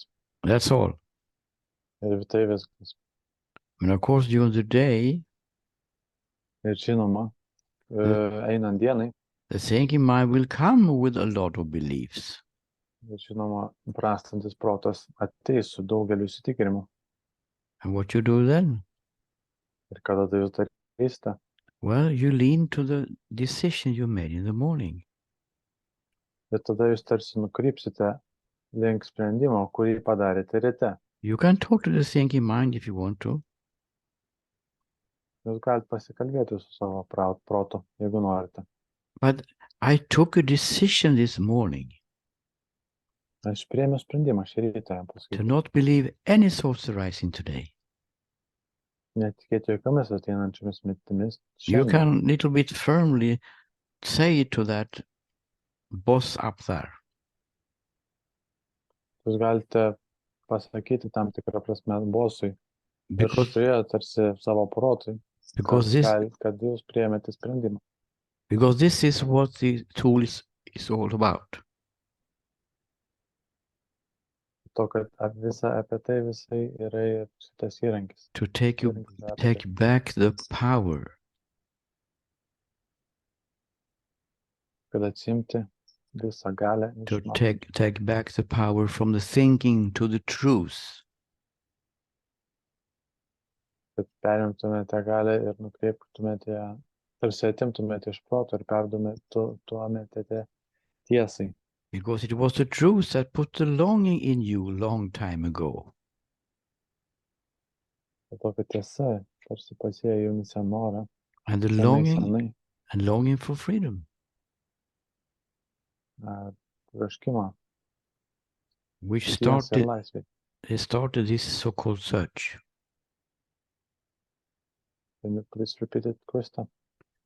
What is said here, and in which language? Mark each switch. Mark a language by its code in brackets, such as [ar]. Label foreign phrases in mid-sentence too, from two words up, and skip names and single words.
[en] That's all. [lt] Ir tai viskas. [en] And of course during the day, [lt] Ir žinoma, einant dienai, [en] the thinking mind will come with a lot of beliefs. [lt] ir žinoma, prastantis protas ateis su daugeliu įsitikinimų. [en] And what you do then? [lt] Ir kada tai jūs darysite? [en] Well, you lean to the decision you made in the morning. [lt] Ir tada jūs tarsi nukrypsite link sprendimo, kurį padarėte ryte. [en] You can talk to the thinking mind if you want to. [lt] Jūs galite pasikalbėti su savo protu, jeigu norite. [en] But I took a decision this morning [lt] Aš priėmiau sprendimą šį rytą, jam [en] to [lt] pasakyti. [en] not believe any thoughts arising today. [lt] Netikėti jokiamis ateinančiomis mintimis. [en] You [lt] Šiandien. [en] can little bit firmly say to that boss up there. [lt] Jūs galite pasakyti tam tikrą prasme bosui. [en] Because, [lt] Viršuje tarsi savo protui, [en] because, this, [lt] kad jūs priėmėte sprendimą. [en] because this is what the tool is all about. [lt] To, kad apie tai visai yra ir šitas įrankis. [en] To take back the power. [lt] Kad atsimti visą galę. [en] To take back the power from the thinking to the truth. [lt] Kad perimtumėte galę ir nukreiptumėte ją, tarsi atimtumėte iš proto ir perduotumėte tiesai. [en] Because it was the truth that put the longing in you long time ago. [lt] To, kad tiesa tarsi pasėjo jumyse norą. [en] And the longing for freedom. [lt] Troškimą. [en] Which started this so-called search. Can you please repeat it, Krista?